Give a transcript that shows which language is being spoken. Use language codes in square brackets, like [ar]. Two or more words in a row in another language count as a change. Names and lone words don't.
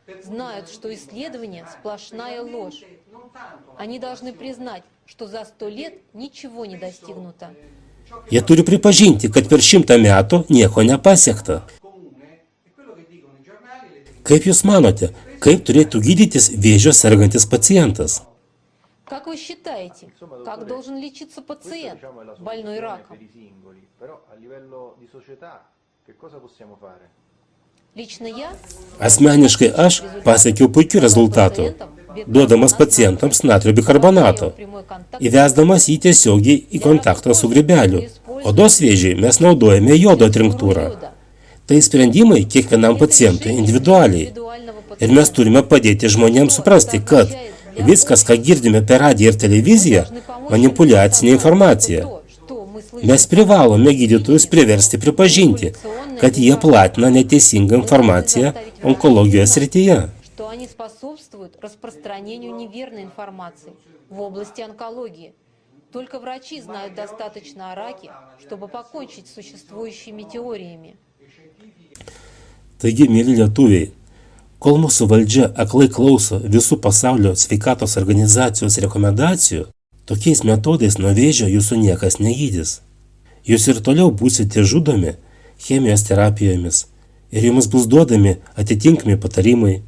[lt] Jie turi pripažinti, kad per 100 metų nieko nepasiekta. Kaip Jūs manote, kaip turėtų gydytis vėžio sergantis pacientas? [ru] Как вы считаете, как должен лечиться пациент, больной раком? Лично я [lt] Asmeniškai aš pasiekiau puikių rezultatų, duodamas pacientams natrio bikarbonato, įvesdamas jį tiesiogiai į kontaktą su grybeliu. Odos vėžiui mes naudojame jodo atrinktūrą. Tai sprendimai kiekvienam pacientui individualiai. Ir mes turime padėti žmonėms suprasti, kad viskas, ką girdime per radiją ir televiziją, manipuliacinė informacija. Mes privalome gydytojus priversti pripažinti, kad jie platina neteisingą informaciją onkologijos srityje. [ru] что они способствуют распространению неверной информации в области онкологии. Только врачи знают достаточно о раке, чтобы покончить с существующими теориями. [lt] Taigi, mėly lietuviai, kol mūsų valdžia aklai klauso visų pasaulio sveikatos organizacijos rekomendacijų, tokiais metodais nuo vėžio jūsų niekas negydys. Jūs ir toliau būsite žudomi chemijos terapijomis ir jums bus duodami atitinkami patarimai.